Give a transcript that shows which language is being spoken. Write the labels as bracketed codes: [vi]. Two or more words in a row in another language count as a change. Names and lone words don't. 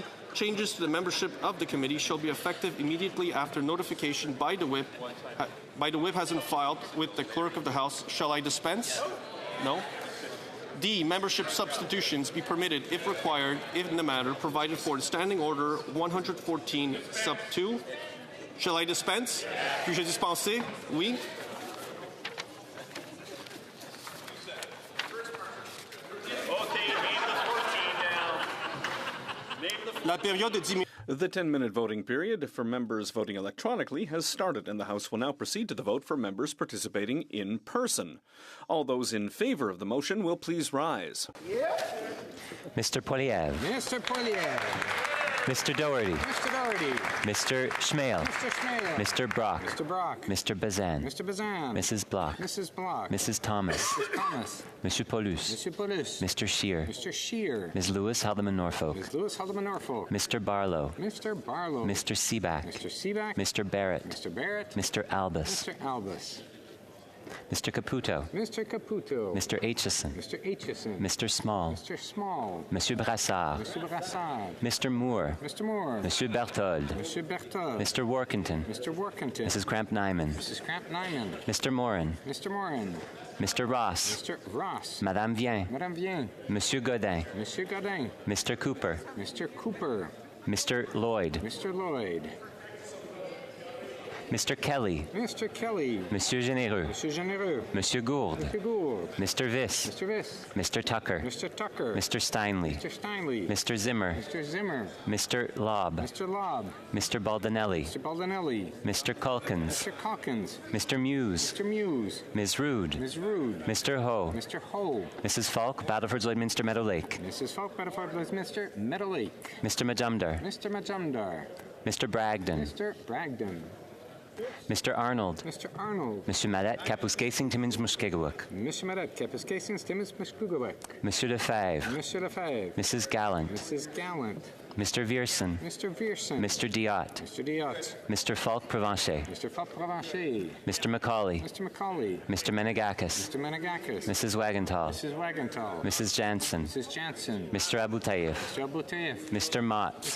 [en] Changes to the membership of the committee shall be effective immediately after notification by the whip has been filed with the clerk of the House. Shall I dispense? No. D. Membership substitutions be permitted if required in the matter provided for in Standing Order 114 sub 2. Shall I dispense? [fr] Puis-je dispenser? Oui. La période de 10 minutes. [en] The 10-minute voting period for members voting electronically has started, and the House will now proceed to the vote for members participating in person. All those in favor of the motion will please rise. Mr. Poilievre. Mr. Poilievre. Mr. Doherty. Mr. Doherty. Mr. Schmale. Mr. Schmale. Mr. Brock. Mr. Brock. Mr. Bazan. Mr. Bazan. Mrs. Block. Mrs. Block. Mrs. Thomas. Mrs. Thomas. Monsieur Paulus. Monsieur Paulus. Mr. Scheer. Mr. Scheer. Ms. Lewis Haldeman Norfolk. Ms. Lewis Haldeman Norfolk. Mr. Barlow. Mr. Barlow. Mr. Seaback. Mr. Seaback. Mr. Barrett. Mr. Barrett. Mr. Albus. Mr. Albus. Mr. Caputo. Mr. Caputo. Mr. Aitchison. Mr. Aitchison. Mr. Small. Mr. Small. Monsieur Brassard. Mr. Brassard. Mr. Moore. Mr. Moore. Monsieur Berthold. Monsieur Berthold. Mr. Workington. Mr. Workington. Mrs. Cramp-Nyman. Mrs. Cramp-Nyman. Mr. Morin. Mr. Morin. Mr. Ross. Mr. Ross. Madame Vien. Madame Vien. Monsieur Godin. Monsieur Godin. Mr. Cooper. Mr. Cooper. Mr. Lloyd. Mr. Lloyd. Mr. Kelly. Mr. Kelly. Monsieur Généreux. Monsieur Généreux. Monsieur Gourde. Mr. Gould. Mr. Viss. Mr. Viss. Mr. Tucker. Mr. Tucker. Mr. Steinley. Mr. Steinley. Mr. Zimmer. Mr. Zimmer. Mr. Lobb. Mr. Lobb. Mr. Baldinelli. Mr. Baldinelli. Mr. Culkins. Mr. Calkins. Mr. Muse. Mr. Muse. Ms. Rude. Ms. Rude. Mr. Ho. Mr. Ho. Mrs. Falk, Battleford Lloydminster Meadow Lake. Mrs. Falk, Battleford Lloydminster Meadow Lake. Mr. Majumdar. Mr. Majumdar. Mr. Bragdon. Mr. Bragdon. Mr. Arnold. Mr. Arnold. Monsieur Madet, Kapuskasing, Timmins, Muskegawuk. Monsieur Madet, Kapuskasing, Timmins, Muskegawuk. Monsieur Lefebvre. Monsieur Lefebvre. Mrs. Gallant. Mrs. Gallant. Mr. Vierson. Mr. Vierson. Mr. Diot. Mr. Diot. Mr. Falk Provencher. Mr. Falk Provencher. Mr. Macaulay. Mr. Macaulay. Mr. Menegakis. Mr. Menegakis. Mrs. Wagenthal. Mrs. Wagenthal. Mrs. Jansen. Mrs. Jansen. Mr. Abutayev. Mr. Abutayev. Mr. Motts.